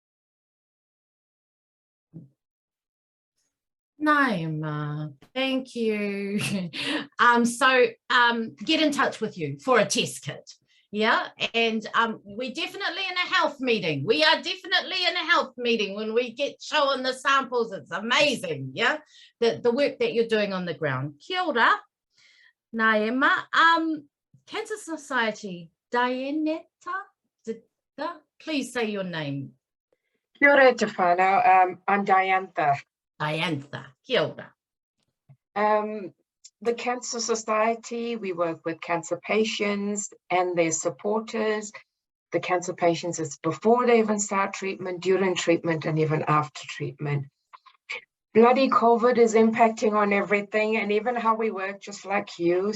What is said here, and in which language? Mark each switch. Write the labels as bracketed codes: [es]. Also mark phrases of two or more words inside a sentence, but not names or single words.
[en] Naima, thank you. Get in touch with you for a test kit. Yeah, and we're definitely in a health meeting. We are definitely in a health meeting when we get showing the samples. It's amazing, yeah, the work that you're doing on the ground. [mi] Kia ora, [en] Naima. Cancer Society, Dianetta, please say your name. [mi] Kia ora te whānau, [en] I'm Diantha. [mi] Diantha, kia ora. [en] The Cancer Society, we work with cancer patients and their supporters. The cancer patients, it's before they even start treatment, during treatment, and even after treatment. Bloody COVID is impacting on everything and even how we work, just like you.